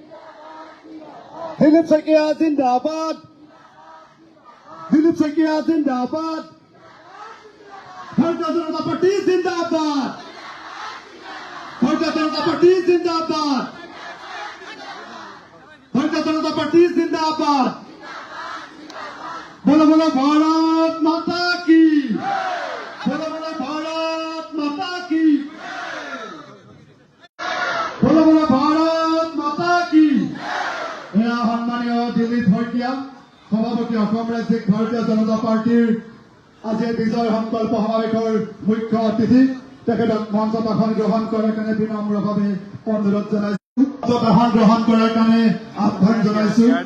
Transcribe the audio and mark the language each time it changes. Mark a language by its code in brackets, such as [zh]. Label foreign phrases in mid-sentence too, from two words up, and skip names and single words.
[as] দিলীপ শইকীয়া জিন্দাবাদ দিলীপ শইকীয়া জিন্দাবাদ ভাৰতীয় জনতা পাৰ্টি জিন্দাবাদ ভাৰতীয় জনতা পাৰ্টি জিন্দাবাদ ভাৰতীয় জনতা পাৰ্টি জিন্দাবাদ [hi] बोलो बोलो भारत माता की बोलो बोलो भारत माता की बोलो बोलो भारत माता की [as] এয়া সন্মানীয় দিলীপ শইকীয়া সভাপতি অসম ৰাজ্যিক ভাৰতীয় জনতা পাৰ্টিৰ আজি বিজয় সংকল্প সমাৱেশৰ মুখ্য অতিথি তেখেতক মঞ্চত আসন গ্ৰহণ কৰাৰ কাৰণে বিনম্ৰভাৱে অনুৰোধ জনাইছো আসন গ্ৰহণ কৰাৰ কাৰণে আহ্বান জনাইছো